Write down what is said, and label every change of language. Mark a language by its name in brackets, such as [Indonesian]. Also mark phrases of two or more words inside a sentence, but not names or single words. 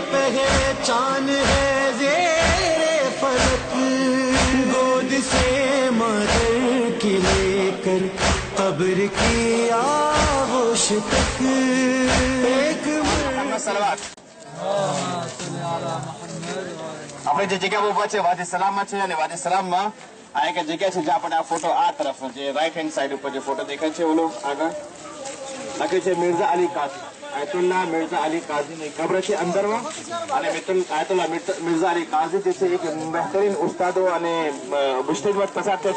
[Urdu] پہچان ہے زیر فلک گود سے مادر کی لے کر قبر کی آغوش تک ایک [Gujarati] આપણે જે જગ્યા ઉભા છે વાદી સલામમાં છે અને વાદી સલામમાં આ એક જગ્યા છે જ્યાં પણ આ ફોટો આ તરફ જે [English] right hand side [Gujarati] ઉપર જે ફોટો દેખાય છે ઓલો આગળ લખ્યું છે મિર્ઝા અલી કાઝી, આયતુલ્લાહ મિર્ઝા અલી કાઝીની કબ્ર છે અંદરમાં. અને આયતુલ્લાહ મિર્ઝા અલી કાઝી જે છે એક બહેતરીન ઉસ્તાદો અને મુજતહિદ પસાર થયા છે.